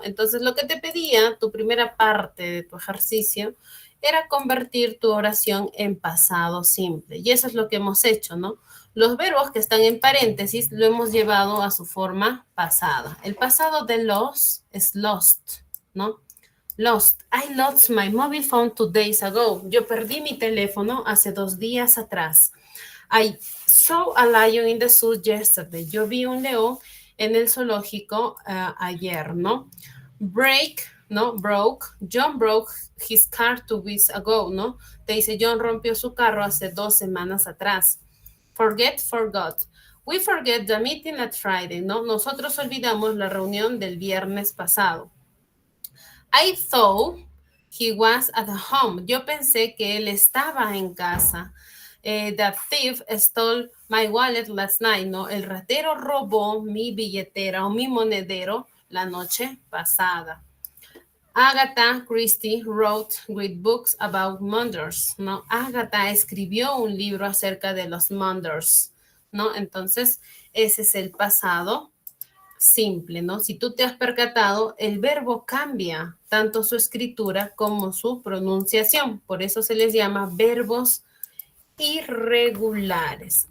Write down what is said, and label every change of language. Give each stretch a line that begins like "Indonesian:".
Spanish: Entonces, lo que te pedía, tu primera parte de tu ejercicio, era convertir tu oración en pasado simple. Y eso es lo que hemos hecho, ¿no? Los verbos que están en paréntesis lo hemos llevado a su forma pasada. El pasado de los es lost, ¿no? Lost.
English: I lost my mobile phone 2 days ago.
Spanish: Yo perdí mi teléfono hace 2 días atrás.
English: I saw a lion in the zoo yesterday.
Spanish: Yo vi un león en el zoológico ayer, ¿no? Break, ¿no? Broke.
English: John broke his car 2 weeks ago, ¿no?
Spanish: Te dice, John rompió su carro hace 2 semanas atrás. Forget, forgot.
English: We forget the meeting at Friday,
Spanish: ¿no? Nosotros olvidamos la reunión del viernes pasado.
English: I thought he was at home.
Spanish: Yo pensé que él estaba en casa.
English: The thief stole my wallet last night, ¿no?
Spanish: El ratero robó mi billetera o mi monedero la noche pasada.
English: Agatha Christie wrote great books about murders, ¿no?
Spanish: Agatha escribió un libro acerca de los murders, ¿no? Entonces, ese es el pasado simple, ¿no? Si tú te has percatado, el verbo cambia tanto su escritura como su pronunciación. Por eso se les llama verbos irregulares.